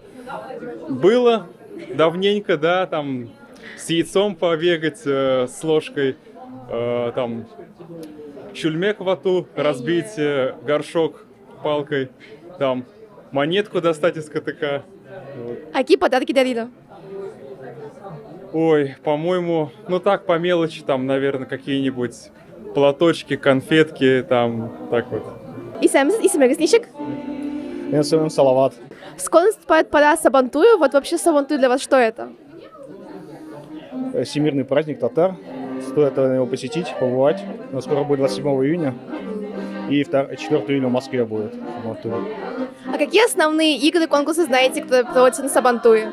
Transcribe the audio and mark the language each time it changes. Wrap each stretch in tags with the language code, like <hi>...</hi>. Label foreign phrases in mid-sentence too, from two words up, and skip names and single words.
<ru>Было давненько, да, там с яйцом побегать, с ложкой, там</ru> <tt>чульмек вату,</tt> <ru>разбить горшок палкой, там монетку достать из КТК. Вот. А какие подарки дарили? Ой, по-моему, ну так, по мелочи, там, наверное, какие-нибудь платочки, конфетки, там, так вот.</ru> <tt>Исемегез ничек?</tt> <ru>Мен своим Салават. Скоро наступает пора Сабантуя. Вот вообще Сабантуй для вас что это? Всемирный праздник татар. Стоит его посетить, побывать. Но скоро будет 27 июня. И 4 июня в Москве будет Сабантуй. А какие основные игры, конкурсы знаете, которые проводятся на Сабантуе?</ru>